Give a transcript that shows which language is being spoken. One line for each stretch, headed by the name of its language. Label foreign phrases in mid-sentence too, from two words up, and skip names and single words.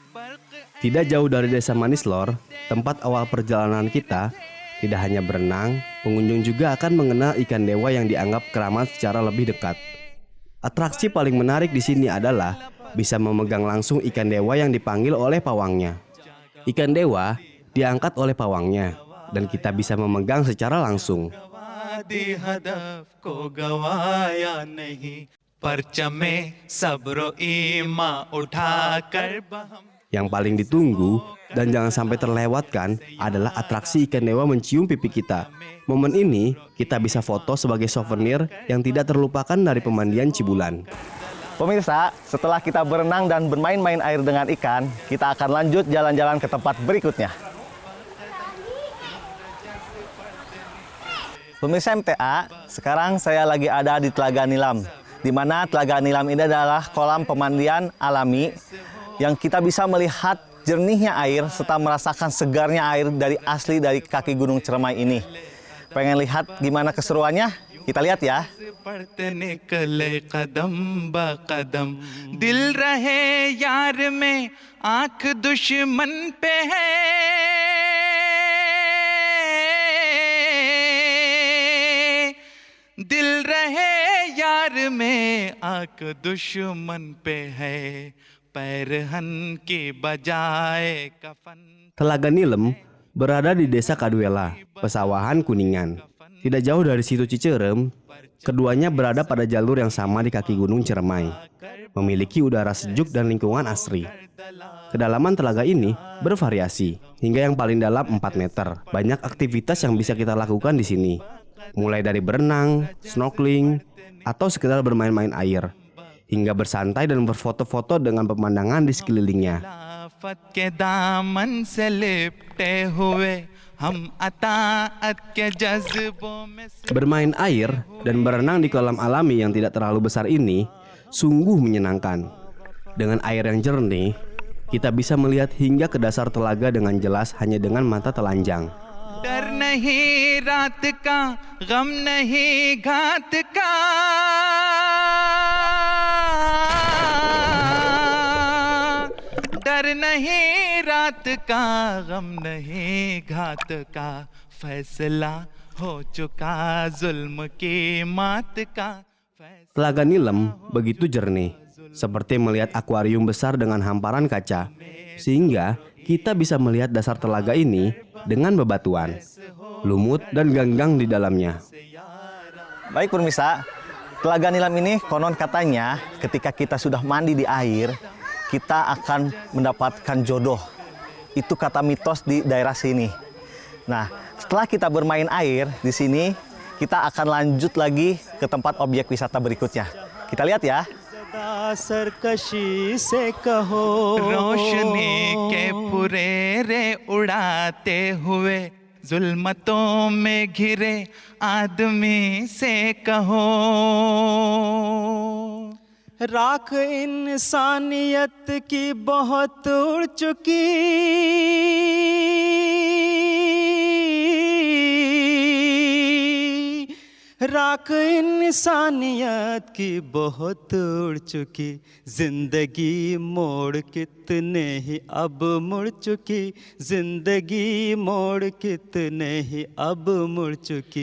Indonesian: Tidak jauh dari Desa Manislor, tempat awal perjalanan kita, tidak hanya berenang, Pengunjung juga akan mengenal ikan dewa yang dianggap keramat secara lebih dekat. Atraksi paling menarik di sini adalah bisa memegang langsung ikan dewa yang dipanggil oleh pawangnya. Ikan dewa diangkat oleh pawangnya dan kita bisa memegang secara langsung.
Urdu: دی ہدف کو گنوایا نہیں پرچمِ صبرو ایماں اٹھاکر بہم.
Indonesian: Yang paling ditunggu dan jangan sampai terlewatkan adalah atraksi ikan dewa mencium pipi kita. Momen ini kita bisa foto sebagai souvenir yang tidak terlupakan dari pemandian Cibulan. Pemirsa, setelah kita berenang dan bermain-main air dengan ikan, kita akan lanjut jalan-jalan ke tempat berikutnya. Pemirsa MTA, sekarang saya lagi ada di Telaga Nilam, di mana Telaga Nilam ini adalah kolam pemandian alami yang kita bisa melihat jernihnya air serta merasakan segarnya air dari asli dari kaki Gunung Ciremai ini. Pengen lihat gimana keseruannya? Kita lihat ya.
Urdu: پڑھتے نکلے قدم بہ قدم دل رہے یار میں آنکھ دشمن پہ ہے دل رہے یار میں آنکھ دشمن پہ ہے پیر ہن کی بجائے کفن.
Indonesian: Telaga Nilem berada di Desa Kaduela, Pesawahan Kuningan. Tidak jauh dari situ Cicerem, keduanya berada pada jalur yang sama di kaki Gunung Ciremai. Memiliki udara sejuk dan lingkungan asri. Kedalaman telaga ini bervariasi, hingga yang paling dalam 4 meter. Banyak aktivitas yang bisa kita lakukan di sini. Mulai dari berenang, snorkeling, atau sekedar bermain-main air, hingga bersantai dan berfoto-foto dengan pemandangan di sekelilingnya.
Urdu: خلافت کے دامن سے لپٹے ہوئے ہم اطاعت کے جذبوں میں سے.
Indonesian: Bermain air dan berenang di kolam alami yang tidak terlalu besar ini sungguh menyenangkan. Dengan air yang jernih, kita bisa melihat hingga ke dasar telaga dengan jelas hanya dengan mata telanjang.
Urdu: ڈر نہیں رات کا غم نہیں گھات کا ڈر نہیں رات کا غم نہیں گھات کا فیصلہ ہو چکا ظلم کی مات کا.
Indonesian: Telaga Nilem begitu jernih, seperti melihat akuarium besar dengan hamparan kaca, sehingga kita bisa melihat dasar telaga ini dengan bebatuan, lumut dan ganggang di dalamnya. Baik pemirsa, Telaga Nilam ini konon katanya ketika kita sudah mandi di air, kita akan mendapatkan jodoh. Itu kata mitos di daerah sini. Nah, setelah kita bermain air di sini, kita akan lanjut lagi ke tempat objek wisata berikutnya. Kita lihat ya.
Urdu: سرکشی سے کہو روشنی کے پھریرے اڑاتے ہوئے ظلمتوں میں گھرے آدمی سے کہو راکھ انسانیت کی بہت اڑ چکی راکھ انسانیت کی بہت اڑ چکی زندگی موڑ کتنے ہی اب مڑ چکی زندگی موڑ کتنے ہی اب مڑ چکی